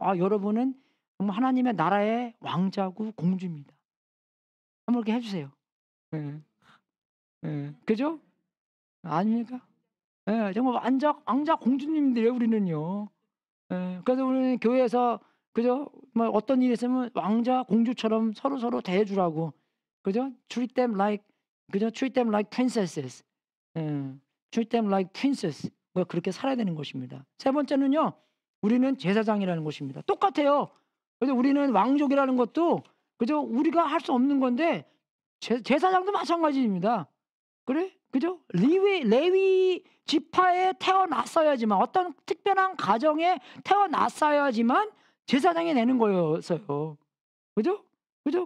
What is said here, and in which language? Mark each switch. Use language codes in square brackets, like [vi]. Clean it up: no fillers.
[ko] 여러분은 정말 하나님의 나라의 왕자고 공주입니다. 한번 이렇게 해 주세요. 예. 예. 그죠? 아닙니까? 예. 정말 왕자 공주님들이에요 우리는요. 예. 그래서 우리는 교회에서 그죠? 뭐 어떤 일이 있으면 왕자 공주처럼 서로서로 대해 주라고. 그죠? [en] Treat them like 그죠? Treat them like princesses. [ko] 예. [en] Treat them like princess. [ko] 뭐 그렇게 살아야 되는 것입니다. 세 번째는요. 우리는 제사장이라는 것입니다. 똑같아요. 그래서 우리는 왕족이라는 것도 그죠? 우리가 할 수 없는 건데 제사장도 마찬가지입니다. 그래? 그죠? 레위 지파에 태어났어야지만 어떤 특별한 가정에 태어났어야지만 제사장이 되는 거였어요. 그죠? 그죠?